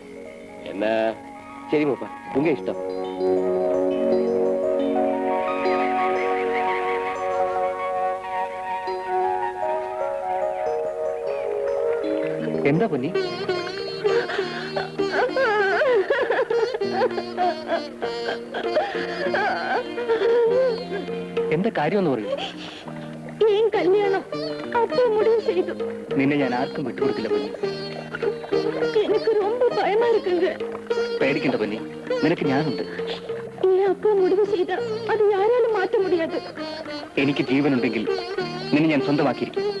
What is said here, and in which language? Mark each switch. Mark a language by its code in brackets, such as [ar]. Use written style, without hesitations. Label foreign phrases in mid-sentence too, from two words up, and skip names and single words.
[ta] என்ன? [ml] ശരി മൂപ്പ, ഉങ്ക ഇഷ്ടം. എന്താ പൊന്നി? എന്താ കാര്യമെന്ന് പറയൂ. [ta] ஏன் கல்யாணம் அப்பா முடிவு செய்து. [ml] നിന്നെ ഞാൻ ആർക്കും വിട്ടുകൊടുക്കില്ല പൊന്നി. [ta] எனக்கு ரொம்ப பயமா இருக்குங்க. [ml] പേടിക്കണ്ട പൊന്നി, നിനക്ക് ഞാനുണ്ട്. [ta] ஏன் அப்பா முடிவு செய்தா அது யாராலும் மாற்ற முடியாது. [ml] എനിക്ക് ജീവനുണ്ടെങ്കിൽ നിന്നെ ഞാൻ സ്വന്തമാക്കിയിരിക്കും.